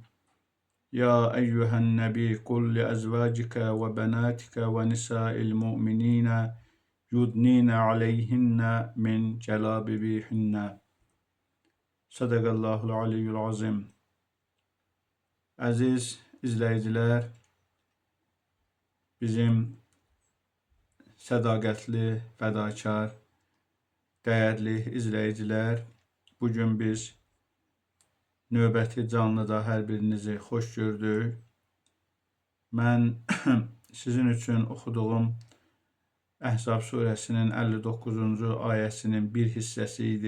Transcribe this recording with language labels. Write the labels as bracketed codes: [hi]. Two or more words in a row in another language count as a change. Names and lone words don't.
[ar] يا أيها النبي قل لأزواجك وبناتك ونساء المؤمنين يدنين عليهن من جلابيبهن. صدق الله العلي العظيم. [tr] Aziz izleyiciler, [az] bizim sədaqətli, fədakar, dəyərli izləyicilər, bugün biz növbəti canlıda hər birinizi xoş gördük. Mən sizin üçün oxuduğum Əhzab surəsinin 59-cu ayəsinin bir hissəsi idi.